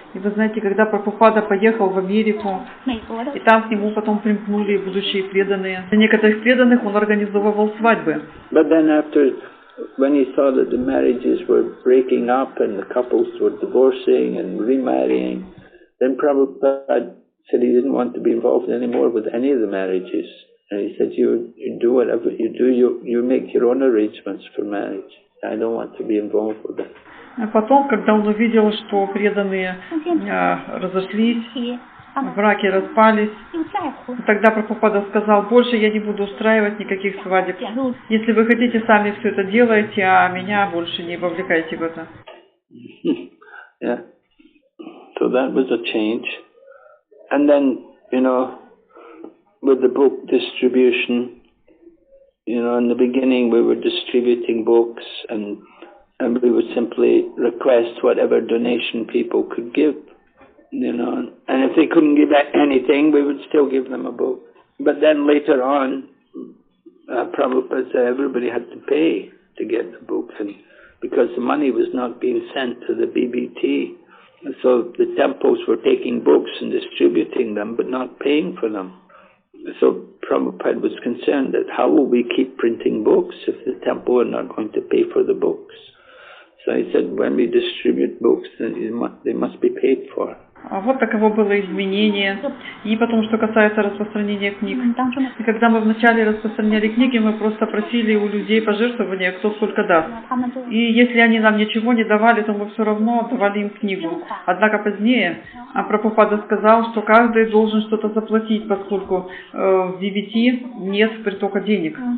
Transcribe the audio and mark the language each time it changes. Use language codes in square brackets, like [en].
[ru] И вы знаете, когда Прабхупада поехал в Америку, и там к нему потом примкнули будущие преданные, для некоторых преданных он организовывал свадьбы. [en] But then when he saw that the marriages were breaking up and the couples were divorcing and remarrying, then Prabhupada said he didn't want to be involved anymore with any of the marriages. And he said, you do whatever you do, you make your own arrangements for marriage. I don't want to be involved with it. [ru] А потом, когда он увидел, что преданные разошлись, браки распались, тогда Прабхупада сказал: больше я не буду устраивать никаких свадеб. Если вы хотите, сами все это делайте, а меня больше не вовлекайте в это. [en] Yeah. So that was a change. And then, with the book distribution, in the beginning we were distributing books and we would simply request whatever donation people could give, and if they couldn't give anything, we would still give them a book. But then later on, Prabhupada said everybody had to pay to get the books, and because the money was not being sent to the BBT, so the temples were taking books and distributing them, but not paying for them. So Prabhupada was concerned that how will we keep printing books if the temple are not going to pay for the books? So he said, when we distribute books, then they must be paid for. [ru] Вот таково было изменение. И потом, что касается распространения книг. И когда мы вначале распространяли книги, мы просто просили у людей пожертвования, кто сколько даст. И если они нам ничего не давали, то мы все равно давали им книгу. Однако позднее Прабхупада сказал, что каждый должен что-то заплатить, поскольку в DBT нет притока денег.